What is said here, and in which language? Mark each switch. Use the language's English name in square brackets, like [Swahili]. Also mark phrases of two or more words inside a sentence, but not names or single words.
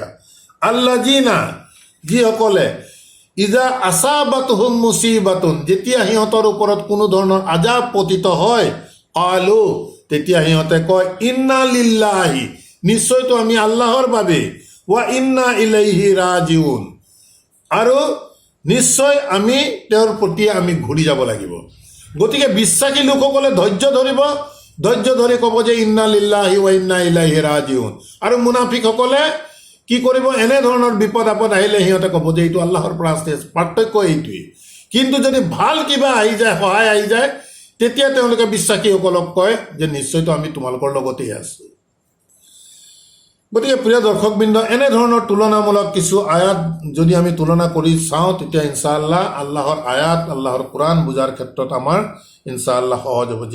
[Assamese] আল্লাযিনা, যিসকলে [Arabic] إذا أصابتهم مصيبة, [Assamese] যেতিয়া সিহঁতৰ ওপৰত কোনো ধৰণৰ আজাব পতিত হয়, কালু, তেতিয়া সিহঁতে কয় [Arabic] إنا لله, [Assamese] নিশ্চয়তো আমি আল্লাহৰ বাবে, [Arabic] وإنا إليه راجعون, [Assamese] আৰু নিশ্চয় আমি তেওঁৰ প্ৰতি আমি ঘূৰি যাব লাগিব। গতিকে বিশ্বাসী লোকসকলে ধৈৰ্য ধৰিব, ধৈৰ্য ধৰি ক'ব যে [Arabic] إنا لله وإنا إليه راجعون, [Assamese] আৰু মুনাফিকসকলে কি কৰিব, এনেধৰণৰ বিপদ আপদ আহিলে সিহঁতে ক'ব যে এইটো আল্লাহৰ পৰা আছে। পাৰ্থক্য এইটোৱেই। কিন্তু যদি ভাল কিবা আহি যায়, সহায় আহি যায়, তেতিয়া তেওঁলোকে বিশ্বাসীসকলক কয় যে নিশ্চয়তো আমি তোমালোকৰ লগতেই আছো। গতিকে প্ৰিয় দৰ্শকবৃন্দ, এনেধৰণৰ তুলনামূলক কিছু আয়াত যদি আমি তুলনা কৰি চাওঁ, তেতিয়া ইনশাআল্লাহ আল্লাহৰ আয়াত, আল্লাহৰ কোৰআন বুজাৰ ক্ষেত্ৰত আমাৰ ইনশাআল্লাহ সহজ হ'ব।